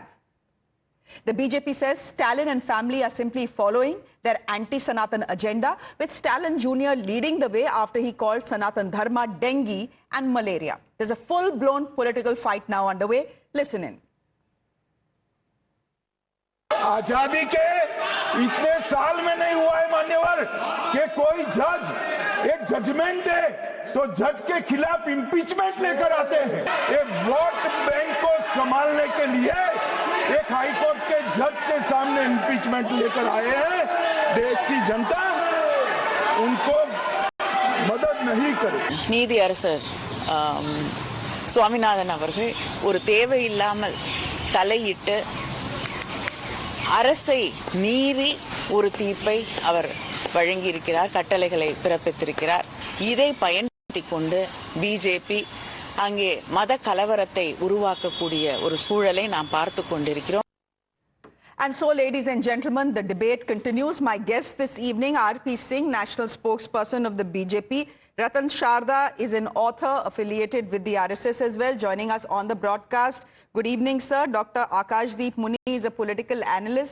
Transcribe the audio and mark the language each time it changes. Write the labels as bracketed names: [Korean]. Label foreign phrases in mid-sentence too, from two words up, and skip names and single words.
[English] The BJP says Stalin and family are simply following their anti-Sanatan agenda, with Stalin Jr. leading the way after he called Sanatan Dharma dengue and malaria. There's a full-blown political fight now underway. Listen in. [Hindi] आजादी के इतने साल में नहीं हुआ है मान्यवर कि कोई जज एक जजमेंट दे तो जज के खिलाफ इंपीचमेंट लेकर आते हैं। ये वोट बैंक को संभालने के लिए एक हाईकोर्ट के जज के सामने इंपीचमेंट लेकर आए हैं। देश की जनता उनको मदद नहीं करे। [Tamil] நீதியரசர் சுவாமிநாதன் அவர்கள் ஒரு தேவையில்லாமல் தலையிட்டு அரசை மீறி ஒரு தீர்ப்பை அவர் வழங்கியிருக்கிறார், கட்டளைகளை பிறப்பித்திருக்கிறார். இதை பயன்படுத்திக் கொண்டு பிஜேபி அங்கே மத கலவரத்தை உருவாக்கக்கூடிய ஒரு சூழலை நாம் பார்த்து கொண்டிருக்கிறோம். [English] And so, ladies and gentlemen, the debate continues. My guest this evening, R.P. Singh, national spokesperson of the BJP. Ratan Sharda is an author affiliated with the RSS as well, joining us on the broadcast. Good evening, sir. Dr. Akashdeep Muni is a political analyst.